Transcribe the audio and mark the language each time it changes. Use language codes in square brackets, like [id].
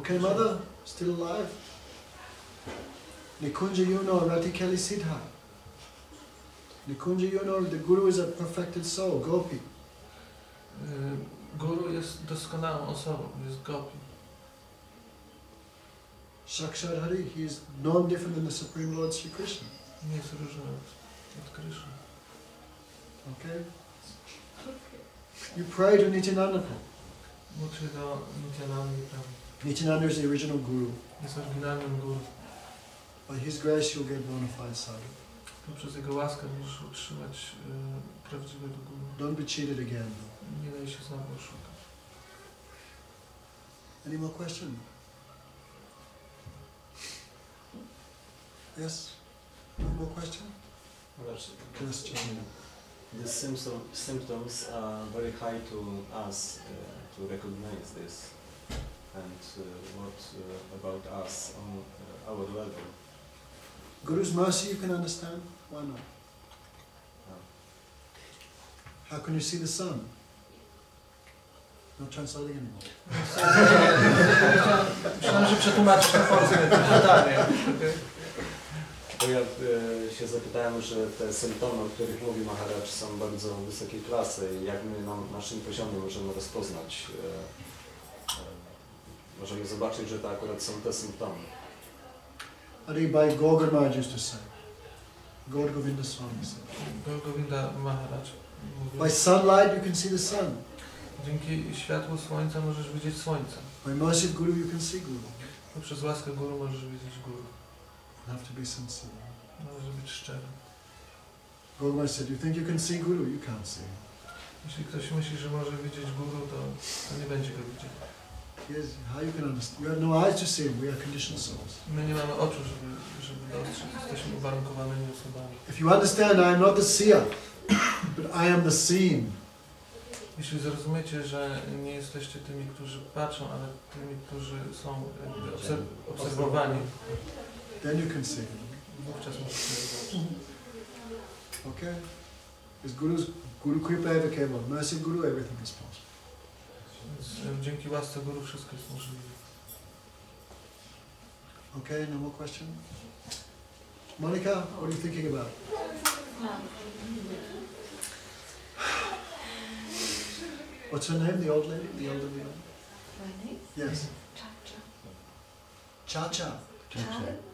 [en] Okay, mother, still alive? Nikunja Yuno Ratikali Siddha. Nikunja Yuno, the Guru is a perfected soul, Gopi. [pl] Guru jest doskonałą osobą, jest Gopi. [en] Sakshat Hari, he is non-different than the Supreme Lord Sri Krishna. [pl] Nie jest różny od Kryszny. [en] Okay? You pray to Nityananda. [pl] Módl się do Nityanandy, prawda? [en] Nityananda is the original Guru. [pl] Jest oryginalnym Guru. [en] By his grace you'll get bona fide sadhu. [pl] Poprzez jego łaskę możesz utrzymać prawdziwego Guru. [en] Don't be cheated again. [pl] Nie daj się znowu oszukać. [en] Any more questions? Yes? No more question? Question. The symptoms are very high to us to recognize this. And what about us on our level? Guru's mercy you can understand? Why not? How can you see the sun? Not translating anymore. [pl] Myślałem, że przetłumaczysz na polskie pytanie. Bo ja się zapytałem, że te symptomy, o których mówi Maharaj, są bardzo wysokiej klasy i jak my na naszym poziomie możemy rozpoznać, możemy zobaczyć, że to akurat są te symptomy. [en] Adi Bhai Gogar Maharaj used to say. Gaur Govinda Swami said. [pl] Gaur Govinda Maharaj mówił, [en] by sunlight you can see the sun. [pl] Dzięki światłu słońca możesz widzieć słońce. [en] By mercy of Guru you can see Guru. [pl] Poprzez łaskę Guru możesz widzieć Guru. [en] You have to be sincere. [pl] Należy być szczery. [en] Gaur Maharaj said, you think you can see Guru? You can't see him. [pl] Jeśli ktoś myśli, że może widzieć Guru, to nie będzie go widział. [en] Yes, how you can understand? You have no eyes to see him. We are conditioned souls. [pl] My nie mamy oczu, żeby dostrzec. Jesteśmy uwarunkowanymi osobami. [en] If you understand, I am not the seer, but I am the seen. [pl] Jeśli zrozumiecie, że nie jesteście tymi, którzy patrzą, ale tymi, którzy są obserwowani, [en] then you can see him. [pl] Wówczas możecie zobaczyć. [en] Okay? Because [sa] Guru Kripa eva keval. [en] Mercy Guru, everything is possible. [pl] Więc dzięki łasce Guru wszystko jest możliwe. [en] Okay, no more question? Monica, what are you thinking about? What's her name, the old lady? The elder lady? My name? Yes. Cha-cha. Cha-cha.